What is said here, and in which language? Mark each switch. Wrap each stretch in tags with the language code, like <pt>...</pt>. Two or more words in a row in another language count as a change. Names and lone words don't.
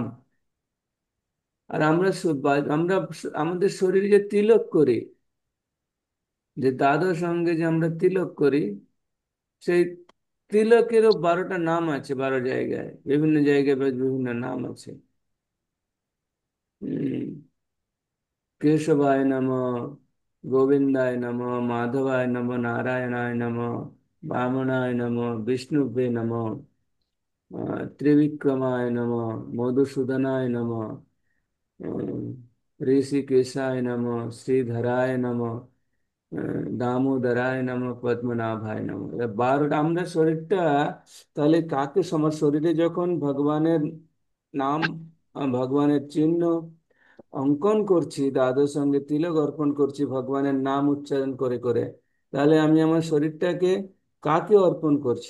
<bn>আর আমরা আমাদের শরীরে যে তিলক করি, যে দ্বাদশ অঙ্গে যে আমরা তিলক করি, সেই তিলকেরও 12টা নাম আছে। 12 জায়গায়, বিভিন্ন জায়গায় বিভিন্ন নাম আছে।</bn> <sa>केशवाय नमः, गोविंदाय नमः, माधवाय नमः, नारायणाय नमः, वामनाय नमः, विष्णुवे नमः, त्रिविक्रमाय नमः, मधुसूदनाय नमः, ऋषिकेशाय नमः, श्रीधराय नमः, दामोदराय नमः, পদ্মনাভায় নমঃ।</sa> <bn>12টা আমরা শরীরটা, তাহলে কাকে আমার শরীরে যখন ভগবানের নাম, ভগবানের চিহ্ন অঙ্কন করছি, দ্বাদশ সঙ্গে তিলক অর্পণ করছি ভগবানের নাম উচ্চারণ করে করে, তাহলে আমি আমার শরীরটাকে কাকে অর্পণ করছি?</bn>